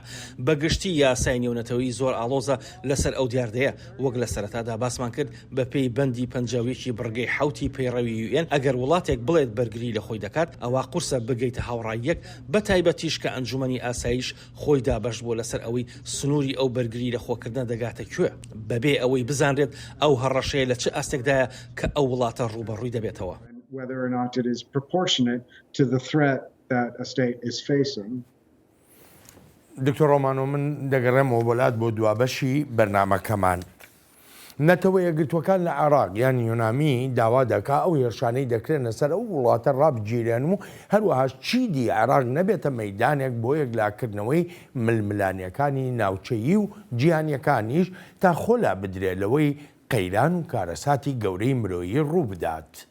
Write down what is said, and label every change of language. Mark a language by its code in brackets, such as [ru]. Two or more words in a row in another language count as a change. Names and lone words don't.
[ckb] بەگشتی یاسای نێونەتەوەی زۆر ئاڵۆزە لەسەر ئەو دیاردەیە، وەک لە سەرەتادا باسمان کرد بە پێی بەندی پەنجاویەکی بڕگەی حوتی پەیڕەوی UN ئەگەر وڵاتێک بڵێت بەرگری لە خۆی دەکات، ئەوە قورسە بگەیتە هاوڕاییەک، بە تایبەتیش کە ئەنجومەنی ئاسایش خۆی دابەش بۆ لەسەر ئەوەی سنووری ئەو بەرگری لە خۆکردن دەگاتە کوێ، بەبێ ئەوەی بزانرێت ئەو هەڕەشەیە لە چ ئاستێکدایە کە ئەو وڵاتە ڕوبەڕووی دەبێتەوە. [en] Whether or not it is proportionate to the threat that a state is facing. [ckb] دکتۆر ڕۆمانۆ من دەگەڕێمەوە وڵات بۆ دوابەشی بەرنامەکەمان. نەتەوە یەکگرتوەکان لە عێراق یان یۆنامی داوا دەکا ئەو هێرشانەی دەکرێنە سەر ئەو وڵاتە ڕابگیرێن و هەروەها چیدی عێراق نەبێتە مەیدانێک بۆ یەکلاکردنەوەی ململانیەکانی ناوچەیی و جیهانیەکانیش تا خۆلا بدرێت لەوەی قەیران و کارەساتی گەورەی مرۆیی ڕوو بدات.